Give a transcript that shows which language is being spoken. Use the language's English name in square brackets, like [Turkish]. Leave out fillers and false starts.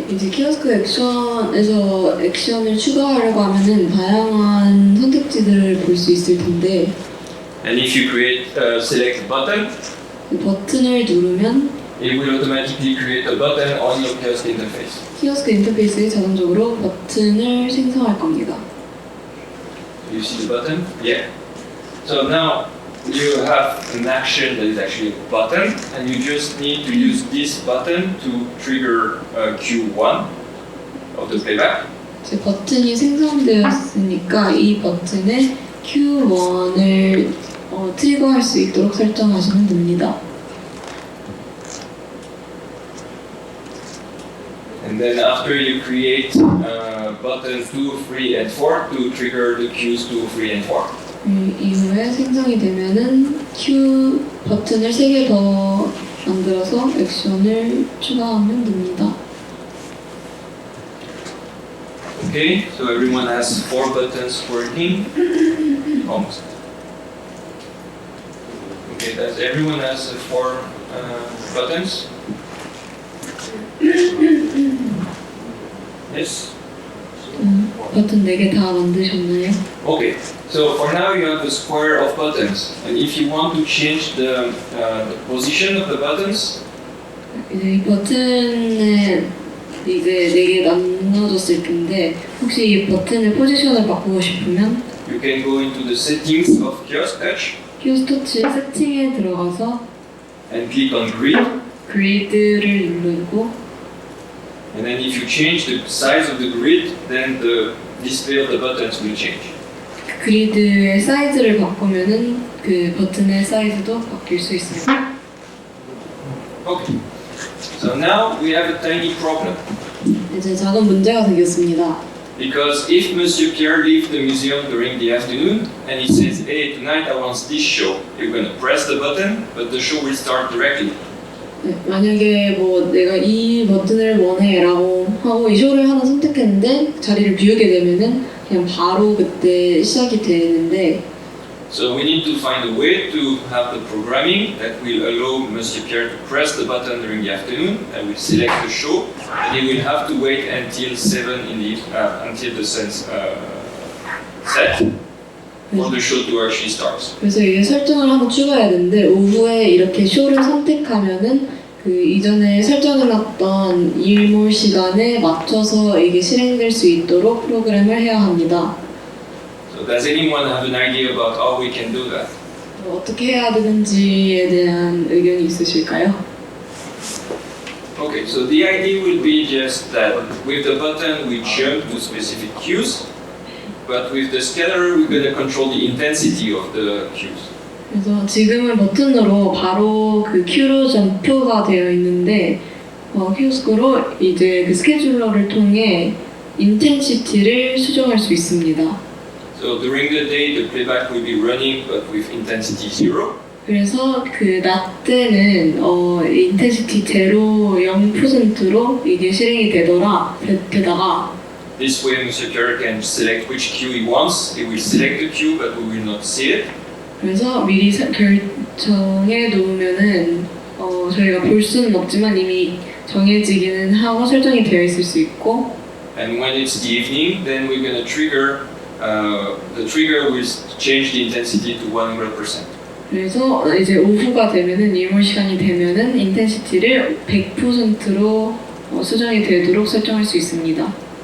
[Korean] 이제 키오스크 액션에서 액션을 추가하려고 하면은 다양한 선택지들을 볼 수 있을 텐데 [English] And if you create select button, [Korean] 그 버튼을 누르면 [English] it will automatically create a button on your kiosk interface. [Korean] 키오스크 인터페이스에 자동적으로 버튼을 생성할 겁니다. [English] You see the button? Yeah. So now you have an action that is actually a button, and you just need to use this button to trigger Q1 of the playback. [Korean] 이제 버튼이 생성되었으니까 이 버튼에 Q1을 트리거할 수 있도록 설정하시면 됩니다. [English] And then after you create button 2, 3, and 4 to trigger the Qs 2, 3, and 4. [Korean] 이후에 생성이 되면은 Q 버튼을 3개 더 만들어서 액션을 추가하면 됩니다. [English] Okay, so everyone has 4 buttons working. Almost. Okay, does everyone has 4 buttons? Yes? [Korean] 버튼 4개 다 만드셨나요? [English] Okay, so for now you have a square of buttons, and if you want to change the position of the buttons, [Korean] 이제 이 버튼에 이제 4개 나눠졌을 텐데 혹시 이 버튼의 포지션을 바꾸고 싶으면 [English] you can go into the settings of kiosk touch [Korean] 키오스크 터치 세팅에 들어가서 [English] and click on grid, [Korean] 그리드를 누르고 [English] and then if you change the size of the grid, then the display of the buttons will change. [Korean] 그리드의 사이즈를 바꾸면은 그 버튼의 사이즈도 바뀔 수 있습니다. [English] Okay, so now we have a tiny problem. [Korean] 이제 작은 문제가 생겼습니다. [English] Because if Monsieur Pierre leaves the museum during the afternoon and he says, hey, tonight I want this show, you're going to press the button, but the show will start directly. [Korean] 네, 만약에 뭐 내가 이 버튼을 원해라고 하고 이 쇼를 하나 선택했는데 자리를 비우게 되면은 그냥 바로 그때 시작이 되는데 [English] So we need to find a way to have the programming that will allow Monsieur Pierre to press the button during the afternoon and will select the show, and he will have to wait until 7 in the until the sun's set for the show to actually start. [Korean] 그래서 이게 설정을 한번 추가해야 되는데 오후에 이렇게 쇼를 선택하면은 그 이전에 설정해놨던 일몰 시간에 맞춰서 이게 실행될 수 있도록 프로그램을 해야 합니다. [English] So does anyone have an idea about how we can do that? [Korean] 어떻게 해야 되는지에 대한 의견이 있으실까요? [English] Okay, so the idea will be just that with the button we jump to specific cues, but with the scatter we're going to control the intensity of the cues. [Korean] 그래서 지금은 버튼으로 바로 그 큐로 점프가 되어 있는데 큐스크로 이제 그 스케줄러를 통해 인텐시티를 수정할 수 있습니다. [English] So during the day the playback will be running but with intensity 0. [Korean] 그래서 그 낮 때는 인텐시티 제로 0%로 이게 실행이 되다가 [English] This way Monsieur Pierre can select which cue he wants. He will select the cue but we will not see it. [Korean] 그래서 미리 결정해 놓으면은 저희가 볼 수는 없지만 이미 정해지기는 하고 설정이 되어 있을 수 있고. [English] And when it's the evening, then we're gonna trigger. The trigger will change the intensity to 100%. [Korean] 그래서 이제 오후가 되면은 일몰 시간이 되면은 인텐시티를 100%로 수정이 되도록 설정할 수 있습니다.